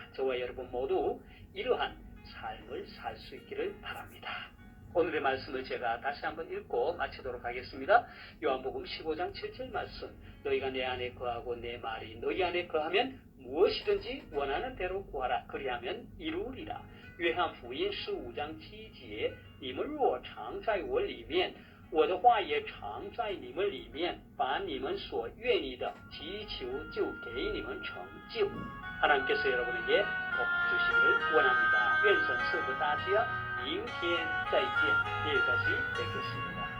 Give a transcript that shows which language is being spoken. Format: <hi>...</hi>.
<ko>저와 여러분 모두 이러한 삶을 살 수 있기를 바랍니다. 오늘의 말씀을 제가 다시 한번 읽고 마치도록 하겠습니다. 요한복음 15장 7절 말씀. 너희가 내 안에 거하고 내 말이 너희 안에 거하면 무엇이든지 원하는 대로 구하라. 그리하면 이루리라.</ko> <zh>约翰福音15章7节，你们若常在我里面，我的话也常在你们里面，把你们所愿意的祈求就给你们成就。</zh> <ko>하나님께서 여러분에게 복 주시기를 원합니다.</ko> <zh>愿神赐福大家，明天再见。</zh> <ko>내일까지 뵙겠습니다.</ko>